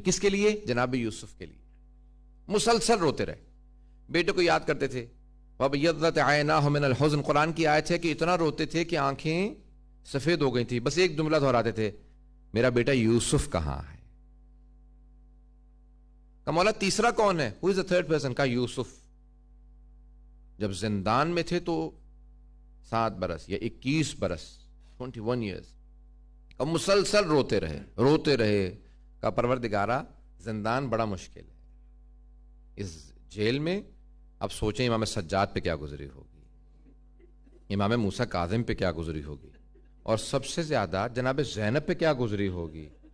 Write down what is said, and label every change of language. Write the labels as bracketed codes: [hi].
[ur] کس کے لیے؟ جناب یوسف کے لیے. مسلسل روتے رہے, بیٹے کو یاد کرتے تھے. [ar] وَبَيَضَّتْ عَيْنَاهُ مِنَ الْحُزْنِ, [ur] قرآن کی آیت ہے کہ اتنا روتے تھے کہ آنکھیں سفید ہو گئی تھی. بس ایک جملہ دہراتے تھے, میرا بیٹا یوسف کہاں ہے. کہ مولا تیسرا کون ہے؟ [en] Who is the third person? [ur] کا یوسف. جب زندان میں تھے تو 7 برس یا 21 برس, [en] 21 years. [ur] اب مسلسل روتے رہے. کا پروردگارا زندان بڑا مشکل ہے. اس جیل میں اب سوچیں امام سجاد پہ کیا گزری ہوگی, امام موسیٰ کاظم پہ کیا گزری ہوگی, اور سب سے زیادہ جناب زینب پہ کیا گزری ہوگی.